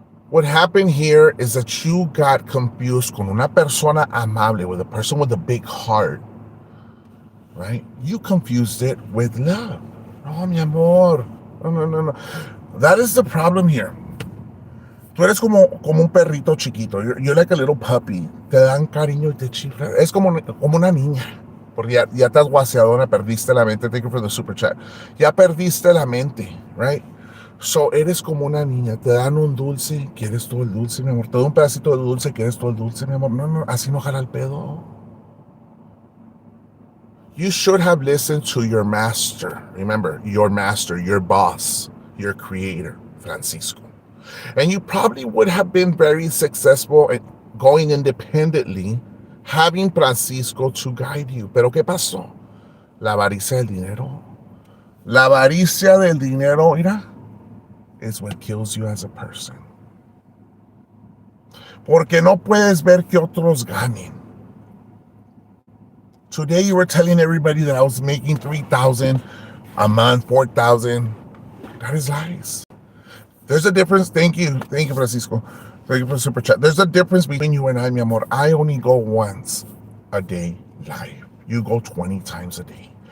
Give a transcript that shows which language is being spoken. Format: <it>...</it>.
<en>What happened here is that you got confused</en> <es>con una persona amable,</es> <en>with a person with a big heart, right? You confused it with love. No, mi amor. No. That is the problem here.</en> <es>Tú eres como un perrito chiquito.</es> <en>You're like a little puppy.</en> <es>Te dan cariño y te chiflan. Es como una niña. Porque ya estás guaseadona, perdiste la mente.</es> <en>Thank you for the super chat.</en> <es>Ya perdiste la mente,</es> <en>right? So,</en> <es>eres como una niña. Te dan un dulce, quieres todo el dulce, mi amor. Te dan un pedacito de dulce, quieres todo el dulce, mi amor. No, así no jala el pedo.</es> <en>You should have listened to your master. Remember, your master, your boss, your creator, Francisco. And you probably would have been very successful at going independently, having Francisco to guide you.</en> <es>Pero ¿qué pasó? La avaricia del dinero. La avaricia del dinero, mira,</es> <en>is what kills you as a person.</en> <es>Porque no puedes ver que otros ganen.</es> <en>Today you were telling everybody that I was making $3,000 a month, $4,000. That is lies. There's a difference. Thank you, Francisco. Thank you for the super chat. There's a difference between you and I, mi amor. I only go once a day live. You go 20 times a day.</en>